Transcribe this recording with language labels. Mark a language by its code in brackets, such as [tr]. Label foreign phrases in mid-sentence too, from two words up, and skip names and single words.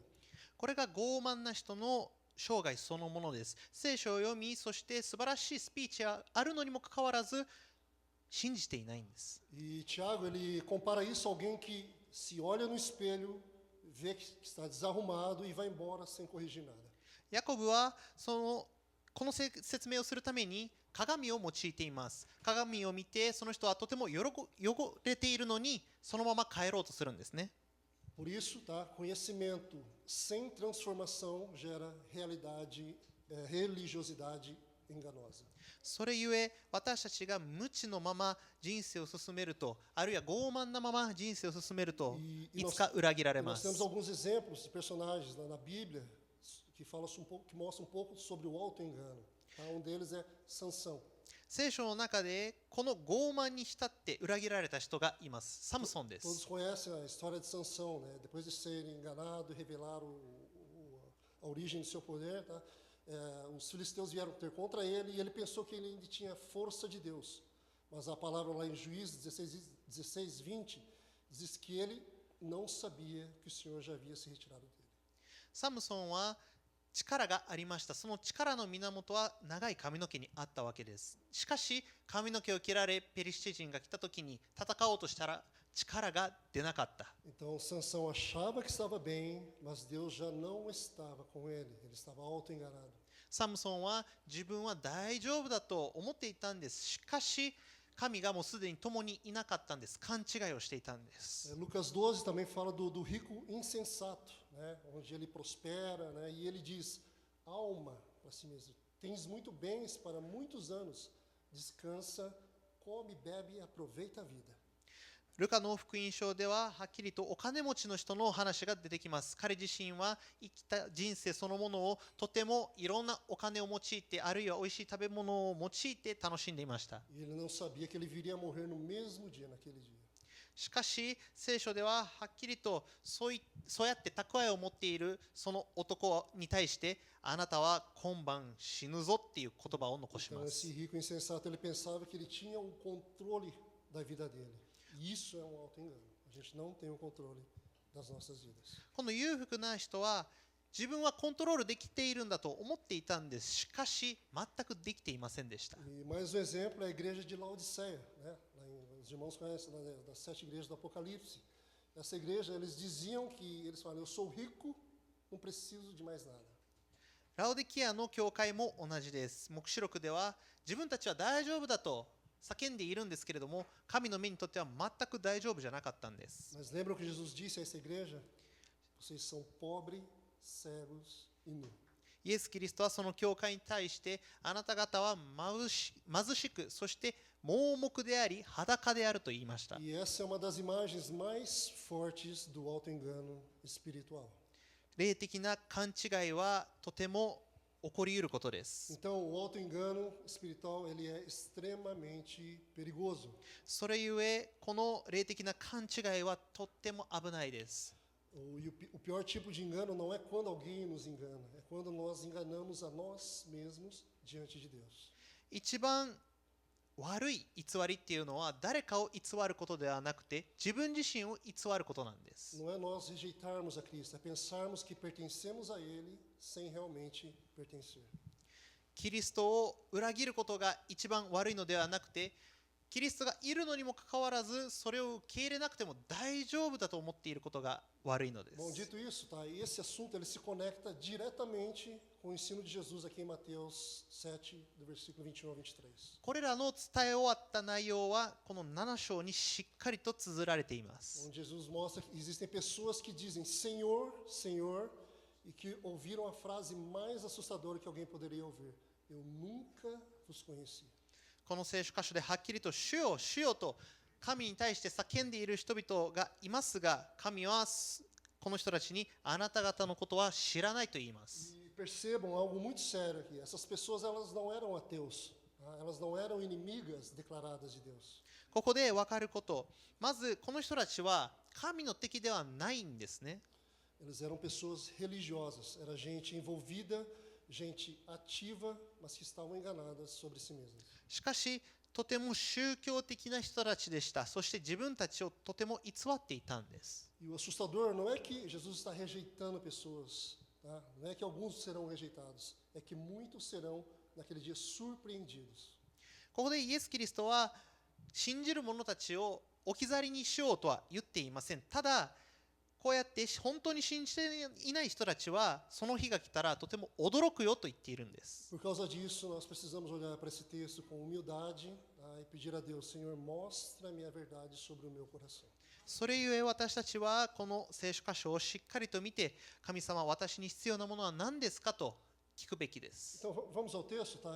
[ja] これが傲慢な人の生涯そのものです。聖書を読み、そして素晴らしいスピーチがあるのにもかかわらず、信じていないんです。 [pt] E Tiago, ele compara isso a alguém que se olha no espelho, vê que está desarrumado e vai embora sem corrigir nada. [ja] ヤコブはこの説明をするために鏡を用いています。鏡を見て、その人はとても汚れているのに、そのまま帰ろうとするんですね。 [pt] Por isso, tá? Conhecimento sem transformação gera religiosidade enganosa. [ja] それゆえ、私たちが無知のまま人生を進めると、あるいは傲慢なまま人生を進めると、いつか裏切られま [pt] Nós [ja] す。 [pt] temos alguns exemplos de personagens na Bíblia que mostram um pouco sobre o auto-engano. Tá? Um deles é Sansão. [ja] 聖書の中でこの傲慢に浸って裏切られた人がいます。サムソンで [pt] Todos [ja] す。 [pt] conhecem a história de Sansão, né? Depois de ser enganado e revelar a origem do seu poder, tá? Os filisteus vieram ter contra ele e ele pensou que ele ainda tinha força de Deus. Mas a palavra lá em Juízes 16, 20 diz que ele não sabia que o Senhor já havia se retirado dele. [ja] サムソンは力がありました。その力の源は長い髪の毛にあったわけです。しかし髪の毛を切られペリシテ人が来た時に戦おうとしたら力が出なかった。 [pt] Então Sansão achava que estava bem, mas Deus já não estava com ele. Ele estava auto-enganado. [ja] サムソンは自分は大丈夫だと思っていたんです。しかし神がもうすでに共にいなかったんです。勘違いをしていたんです。 [pt] Lucas 12 também fala do rico insensato, né? Onde ele prospera, né? E ele diz: alma para si mesmo, tens muito bens para muitos anos, descansa, come, bebe e aproveita a vida. [ja] ルカの福音書でははっきりとお金持ちの人の話が出てきます。彼自身は生きた人生そのものをとてもいろんなお金を用いて、あるいは美味しい食べ物を用いて楽しんでいました。 [pt] E ele não sabia que ele viria a morrer no mesmo dia, naquele dia. [ja] しかし聖書でははっきりとそうやって蓄えを持っているその男に対して、あなたは今晩死ぬぞっていう言葉を残し [pt] Então [ja] ます。 [pt] esse rico insensato, ele pensava que ele tinha o controle da vida dele. E isso é um auto-engano. A gente não tem o controle das nossas vidas. [ja] この裕福な人は自分はコントロールできているんだと思っていたんです。しかし全くできていませんでした。 [pt] E mais um exemplo é a igreja de Laodiceia, né? Os irmãos conhecem das 7 igrejas do Apocalipse. Essa igreja, eles diziam que, eles falam, eu sou rico, não preciso de mais nada. [ja] ラオデキアの教会も同じです。黙示録では自分たちは大丈夫だと叫んでいるんですけれども、神の目にとっては全く大丈夫じゃなかったんです。 [pt] Mas lembram que Jesus disse a essa igreja? Vocês são pobres, cegos e nus. [ja] イエス・キリストはその教会に対して、あなた方は貧しく、そして盲目であり裸であると言いました。 [pt] E essa é uma das imagens mais fortes do auto-engano espiritual. [ja] 霊的な勘違いはとても起こり得ることです。 [pt] Então, o auto-engano espiritual, ele é extremamente perigoso. [ja] それゆえ、この霊的な勘違いはとっても危ないです。 [pt] O pior tipo de engano não é quando alguém nos engana, é quando nós enganamos a nós mesmos diante de Deus. [ja] 一番悪い偽りっていうのは誰かを偽ることではなくて自分自身を偽ることなんです。 [pt] Não é nós rejeitarmos a Cristo, é pensarmos que pertencemos a Ele sem realmente pertencer. [ja] キリストを裏切ることが一番悪いのではなくて、キリストがいるのにもかかわらずそれを受け入れなくても大丈夫だと思っていることが悪いので [pt] Bom, [ja] す。 [pt] dito isso, tá? Esse assunto ele se conecta diretamente com o ensino de Jesus aqui em Mateus 7, do versículo 21 ao 23. [ja] これらの伝え終わった内容はこの7章にしっかりと綴られています。 [pt] Onde Jesus mostra que existem pessoas que dizem Senhor, Senhor, e que ouviram a frase mais assustadora que alguém poderia ouvir: Eu nunca vos conheci. [ja] この聖書箇所ではっきりと主よ主よと神に対して叫んでいる人々がいますが、神はこの人たちにあなた方のことは知らないと言います。 [pt] E percebam algo muito sério aqui. Essas pessoas elas não eram ateus, tá? Elas não eram inimigas declaradas de Deus. [ja] ここで分かること、まずこの人たちは神の敵ではないんですね。 [pt] Elas eram pessoas religiosas, era gente envolvida, gente ativa, mas que estavam enganadas sobre si mesmas. [ja] しかしとても宗教的な人たちでした。そして自分たちをとても偽っていたんです。 [pt] E o assustador não é que Jesus está rejeitando pessoas, tá? Não é que alguns serão rejeitados, é que muitos serão naquele dia surpreendidos. [ja] ここでイエス・キリストは信じる者たちを置き去りにしようとは言っていません。ただこうやって本当に信じていない人たちはその日が来たらとても驚くよと言っているんです。 [pt] Por causa disso, nós precisamos olhar para esse texto com humildade, tá? E pedir a Deus, Senhor, mostra-me a verdade sobre o meu coração. [ja] それゆえ私たちはこの聖書箇所をしっかりと見て、神様、私に必要なものは何ですかと聞くべきです。 [pt] Então vamos ao texto, tá?